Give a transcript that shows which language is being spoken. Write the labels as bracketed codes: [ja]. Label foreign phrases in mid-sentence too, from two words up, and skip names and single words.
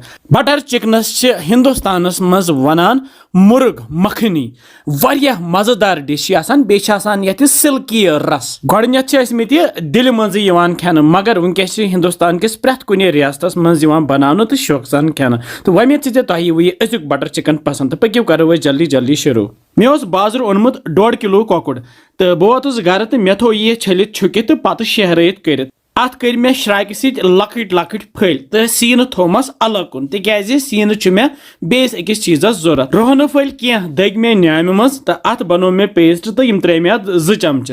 [ks] बटर चिकनस हिंदुस्तानस मज वनान मुर्ग मखनी वारिया मजेदार डिश बे सिल्की रस गोडनेथ दिल मज खेन मगर वनकस हिंदुस्तान किस प्रेथ कुन रियासतस मज बनाने तो शौक सान खेन तो वमेद तुह अजुक बटर चिकन पसंद तो पक्यू करो जल्दी जल्दी शुरू। मे बाजार ओनमुत 1.5 किलो कौकुड़ तो बह वोतुस घर तो मे थो यह छलित छुकित तो पत शहरत कर अत कर मे श्राइक सत लकट लकट फल तो सीन थोमस अलग कुन तिज सीन मे बेस अकिस चीजस जरूरत रोहन फल कह दग मे न्याम मज तो अत बनो मे पेस्ट तो त्रे मे 2 चमच